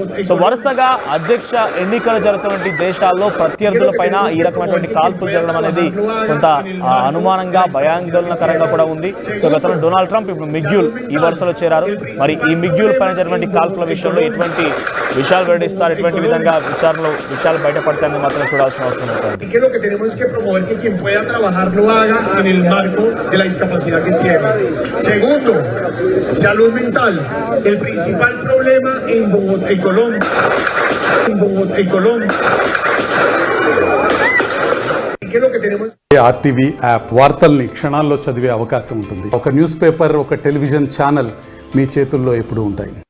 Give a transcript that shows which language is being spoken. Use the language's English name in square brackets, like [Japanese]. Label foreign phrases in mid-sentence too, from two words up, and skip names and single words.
[Telugu] సో వరుసగా అధ్యక్ష ఎన్నికలు జరుగుతున్నటువంటి దేశాల్లో ప్రత్యర్థుల పైన ఈ రకమైనటువంటి కాల్పులు జరగడం అనేది కొంత అనుమానంగా భయాందోళనకరంగా కూడా ఉంది. సో గతంలో డొనాల్డ్ ట్రంప్, ఇప్పుడు మిగ్యూల్ ఈ వరుసలో చేరారు. మరి ఈ మిగ్యూల్ పైన జరిగినటువంటి కాల్పుల విషయంలో ఎటువంటి విషయాలు వెల్లడిస్తారు, ఎటువంటి విధంగా విషయాలు బయటపడతాయని మాత్రం చూడాల్సిన అవసరం ఉంటుంది. [Spanish] lo haga en el marco de la discapacidad que tiene. Segundo, salud mental. El principal problema en Bogotá, en Colombia. ¿Qué es lo que tenemos? [Telugu] ఆర్టీవీ యాప్ వార్తల్ని క్షణాల్లో చదివే అవకాశం ఉంటుంది. ఒక [English] news paper, [Telugu] ఒక [English] television channel [Telugu] మీ చేతుల్లో ఎప్పుడూ ఉంటాయి.